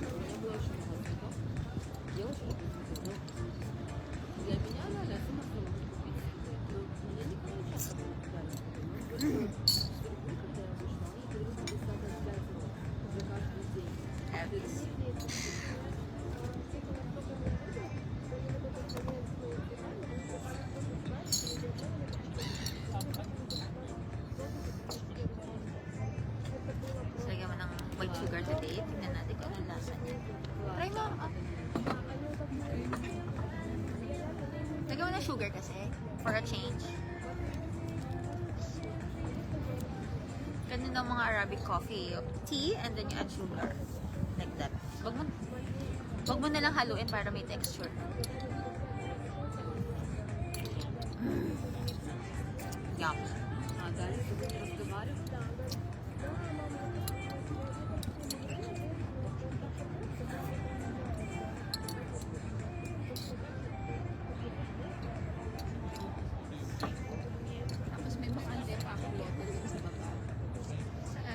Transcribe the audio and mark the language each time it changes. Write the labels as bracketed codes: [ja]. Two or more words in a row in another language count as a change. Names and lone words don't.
[ru] У меня было очень много цветов. Я очень люблю цветы. Но для меня реально я сама могу купить цветы. Но мне никто не часто дали. Но вот когда я вышла, они говорили, что здесь надо взять за каждый день. [tl] Lagyan mo ng [en] white sugar today. [tl] Tingnan natin kung anong lasa niya. Try mo. Oh. Lagyan mo ng sugar kasi. [en] For a change. [tl] Ganun ng mga [en] Arabic coffee. Tea, and then you add sugar. Like that. [tl] Wag mo na lang haluin para may texture. [en] Yum. [ru] А дальше будем разговаривать. [tl] Tapos may bakante pa ako local dun sa baba. Saan?